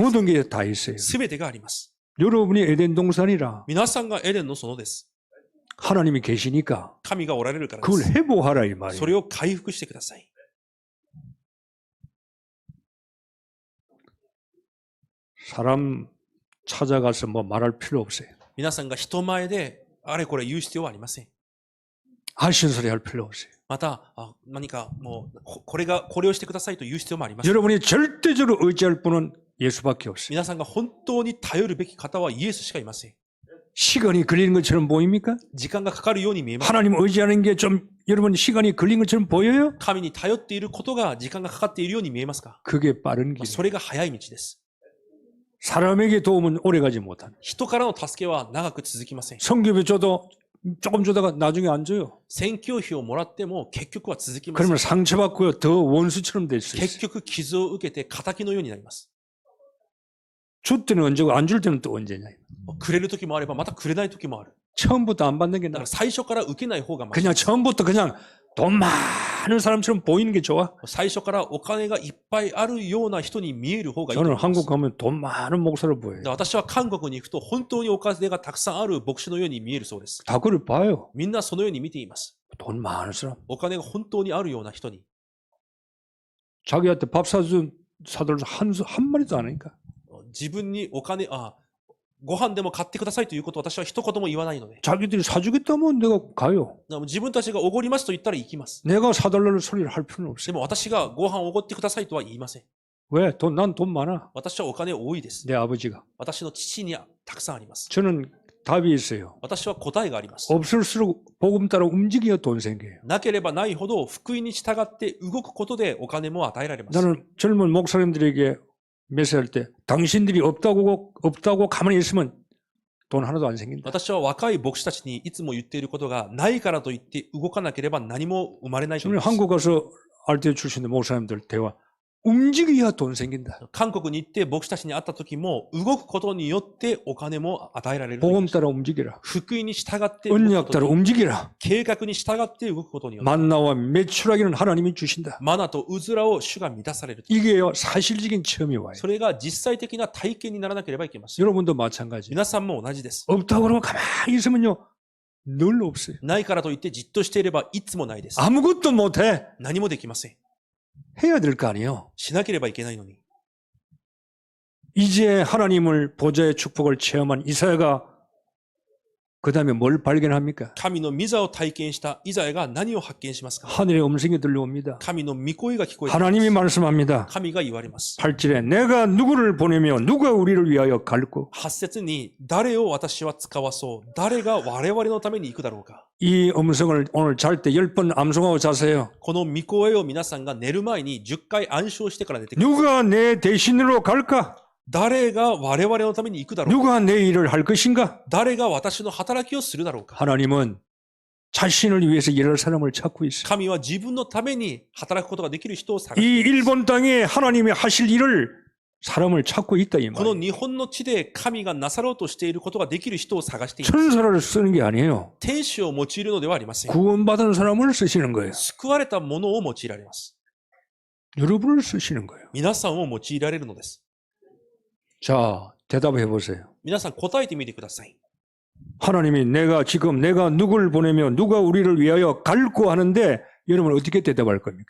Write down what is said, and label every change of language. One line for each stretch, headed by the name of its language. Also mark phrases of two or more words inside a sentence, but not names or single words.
Korean: 모든 게 다 있어요.
Japanese: すべてがあります。
Korean: 여러분이 에덴 동산이라
Japanese: 皆さんがエデンの園です。
Korean: 하나님이 계시니까
Japanese: 神がおられるからで
Korean: 그걸
Japanese: す。
Korean: 회복하라 이
Japanese: そ
Korean: 말이에요.
Japanese: れを回復してください。
Korean: 사람 찾아가서 뭐 말할 필요 없어요.
Japanese: 皆さんが人前であれこれ言う必要はありません。
Korean: 하신 소리 할 필요 없어요.
Japanese: また、何かもう、これをしてくださいと言う必要もありません。
Korean: 여러분이 절대적으로 의지할 분은 예수밖에 없어요.
Japanese: 皆さんが本当に頼るべき方はイエスしかいません。
Korean: 시간이 걸리는 것처럼 보입니까?
Japanese: 時間がかかるように見えます。
Korean: 하나님 의지하는 게 좀 여러분 시간이 걸린 것처럼 보여요?
Japanese: 神に頼っていることが時間がかかっているように見えますか？
Korean: 그게 빠른 길.
Japanese: それが早い道です。
Korean: 사람에게 도움은 오래가지 못하는.
Japanese: 人からの助けは長く続きません。
Korean: 성교비 줘도 조금 주다가 나중에 안 줘요.
Japanese: 宣教費をもらっても結局は続きません。
Korean: 그러면 상처받고요. 더 원수처럼 될 수
Japanese: 結
Korean: 있어요.
Japanese: 局傷を受けて仇のようになります。
Korean: 줄 때는 언제고 안 줄 때는 또 언제냐.
Japanese: くれる時もあればまたくれない時もある。
Korean: 처음부터 안 받는 게
Japanese: だか
Korean: 나아.
Japanese: ら最初から受けない方がまし
Korean: 그냥 처음부터 그냥 돈 많은 사람처럼 보이는 게 좋아.
Japanese: 最初からお金がいっぱいあるような人に見える方がいいと
Korean: 저는
Japanese: 思います。
Korean: 한국 가면 돈 많은 목사로 보여요.
Japanese: 私は韓国に行くと本当にお金がたくさんある牧師のように見えるそうです。
Korean: 다 그걸 봐요.
Japanese: みんなそのように見ています。
Korean: 돈 많은 사람.
Japanese: お金が本当にあるような人に
Korean: 자기한테 밥 사준 사들 한 마리도 안 하니까.
Japanese: 自分にご飯でも買ってくださいということを私は一言も言わないので、
Korean: 자기들이 사주겠다면 내가 가요.
Japanese: 自分たちがおごりますと言ったら行きます。
Korean: 내가 사달라는 소리를 할 필요는
Japanese: で
Korean: 없어요.
Japanese: も私がご飯をおごってくださいとは言いません。
Korean: 왜? 난 돈 많아.
Japanese: 私はお金多いです。
Korean: 내 아버지가.
Japanese: 私の父にたくさんあります。
Korean: 저는 답이 있어요.
Japanese: 私は答えがあります。
Korean: 없을수록 복음 따라 움직여야 돈 생겨요.
Japanese: なければないほど福音に従って動くことでお金も与えられます。
Korean: 나는 젊은 목사님들에게 메시지할 때 당신들이 없다고 가만히 있으면 돈 하나도 안 생긴다.
Japanese: 私は若い牧師たちにいつも言っていることが、ないからといって動かなければ何も生まれないと言い
Korean: 저는
Japanese: ます。
Korean: 한국 가서 RTO 출신의 목사님들 대화 움직여야 돈 생긴다.
Japanese: 韓国に行って牧師たちに会った時も、動くことによってお金も与えられると言い
Korean: 복음
Japanese: ました
Korean: 따라 움직여라.
Japanese: 福音に従って動く
Korean: 언약
Japanese: こと
Korean: 따라
Japanese: に
Korean: 움직여라.
Japanese: 計画に従って動くことによって、
Korean: 만나와 매출하기는 하나님이 주신다.
Japanese: マナとうずらを主が満たされると。
Korean: 이게요 사실적인 체험이 와요.
Japanese: それが実際的な体験にならなければいけません。
Korean: 여러분도 마찬가지.
Japanese: 皆さんも同じです。
Korean: 없다고 그러면 가만히 있으면요 늘 없어요.
Japanese: ないからといってじっとしていればいつもないです。
Korean: 아무것도 못해.
Japanese: 何もできません。
Korean: 해야 될 거 아니에요.
Japanese: しなければいけないのに。
Korean: 이제 하나님을 보좌의 축복을 체험한 이사야가 그 다음에 뭘 발견합니까?
Japanese: 神の御座を体験したイザヤが何を発見しますか？
Korean: 하늘의 음성이 들려옵니다.
Japanese: 神の御声が聞こえてきます。
Korean: 하나님이 말씀합니다.
Japanese: 神が言われます。
Korean: 8절에 내가 누구를 보내며 누가 우리를 위하여 갈고
Japanese: 8 節に誰を私は使わそう誰が我々のために行くだろうか。
Korean: 이 음성을 오늘 잘 때 10번 암송하고 자세요.
Japanese: この御声を皆さんが寝る前に10回暗唱してから寝てください。
Korean: 누가 내 대신으로 갈까?
Japanese: 誰が我々のために行くだろうか。
Korean: 누가 내 일을 할 것인가?
Japanese: 誰が私の働きをするだろうか。
Korean: 하나님은 자신을 위해서 일할 사람을 찾고 있어요.
Japanese: 神は自分のために働くことができる人を探
Korean: 이
Japanese: しています
Korean: 일본 땅에 하나님이 하실 일을 사람을 찾고 있다 이
Japanese: この
Korean: 말이에요.
Japanese: 日本の地で神がなさろうとしていることができる人を探しています
Korean: 천사를 쓰는 게 아니에요.
Japanese: 天使を用いるのではありません
Korean: 구원받은 사람을 쓰시는 거예요.
Japanese: 救われたものを用いられます
Korean: 여러분을 쓰시는 거예요.
Japanese: 皆さんを用いられるのです
Korean: 자, 대답해 보세요.
Japanese: 皆さん答えてみてください
Korean: 하나님이 내가 누구를 보내며 누가 우리를 위하여 갈고 하는데 여러분 어떻게 대답할 겁니까?